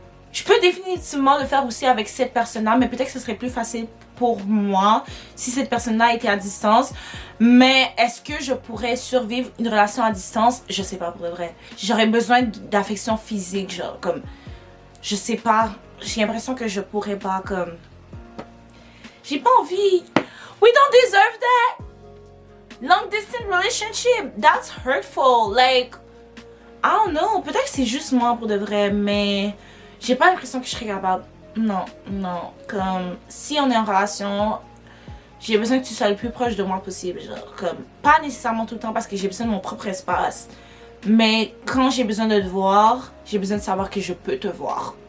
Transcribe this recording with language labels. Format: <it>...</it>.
<fr>Je peux définitivement le faire aussi avec cette personne-là, mais peut-être que ce serait plus facile pour moi si cette personne-là était à distance. Mais est-ce que je pourrais survivre une relation à distance? Je sais pas pour de vrai. J'aurais besoin d'affection physique, genre comme... Je sais pas. J'ai l'impression que je pourrais pas comme... J'ai pas envie.</fr> <en>We don't deserve that. Long distance relationship, that's hurtful. Like, I don't know.</en> <fr>Peut-être que c'est juste moi pour de vrai, mais j'ai pas l'impression que je serais capable. Non. Comme, si on est en relation, j'ai besoin que tu sois le plus proche de moi possible. Genre, comme, pas nécessairement tout le temps parce que j'ai besoin de mon propre espace. Mais quand j'ai besoin de te voir, j'ai besoin de savoir que je peux te voir.</fr>